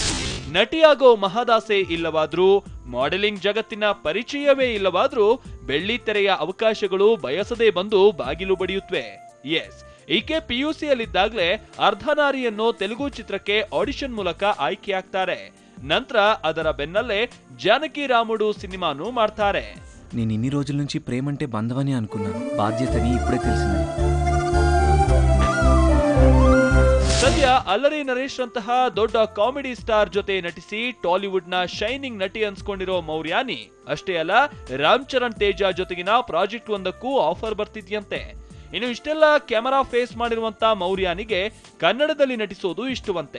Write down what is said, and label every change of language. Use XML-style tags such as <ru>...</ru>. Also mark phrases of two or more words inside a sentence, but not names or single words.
<kn>ನಟಿಯಾಗೋ ಮಹದಾಸೆ ಇಲ್ಲವಾದ್ರೂ, ಮಾಡೆಲಿಂಗ್ ಜಗತ್ತಿನ ಪರಿಚಯವೇ ಇಲ್ಲವಾದ್ರೂ ಬೆಳ್ಳಿ ತೆರೆಯ ಅವಕಾಶಗಳು ಬಯಸದೇ ಬಂದು ಬಾಗಿಲು ಬಡಿಯುತ್ತವೆ. ಎಸ್, ಈಕೆ ಪಿಯುಸಿಯಲ್ಲಿದ್ದಾಗಲೇ ಅರ್ಧನಾರಿ ಅನ್ನೋ ತೆಲುಗು ಚಿತ್ರಕ್ಕೆ ಆಡಿಷನ್ ಮೂಲಕ ಆಯ್ಕೆಯಾಗ್ತಾರೆ. ನಂತರ ಅದರ ಬೆನ್ನಲ್ಲೇ ಜಾನಕಿ ರಾಮುಡು ಸಿನಿಮಾನು ಮಾಡ್ತಾರೆ.</kn> <te>నేను ఇన్ని రోజుల నుంచి ప్రేమంటే బంధవని అనుకున్నాను, బాధ్యతని ఇప్పుడే తెలిసింది.</te> <kn>ಸದ್ಯ ಅಲ್ಲರಿ ನರೇಶ್ ಅಂತಹ ದೊಡ್ಡ</kn> <en>comedy star</en> <kn>ಜೊತೆ ನಟಿಸಿ ಟಾಲಿವುಡ್ ನ ಶೈನಿಂಗ್ ನಟಿ ಅನ್ಸ್ಕೊಂಡಿರೋ ಮೌರ್ಯಾನಿ ಅಷ್ಟೇ ಅಲ್ಲ, ರಾಮ್ ಚರಣ್ ತೇಜ ಜೊತೆಗಿನ ಪ್ರಾಜೆಕ್ಟ್ ಒಂದಕ್ಕೂ ಆಫರ್ ಬರ್ತಿದ್ಯಂತೆ. ಇನ್ನು ಇಷ್ಟೆಲ್ಲ</kn> <en>camera face</en> <kn>ಮಾಡಿರುವಂತ ಮೌರ್ಯಾನಿಗೆ ಕನ್ನಡದಲ್ಲಿ ನಟಿಸೋದು ಇಷ್ಟವಂತೆ.</kn>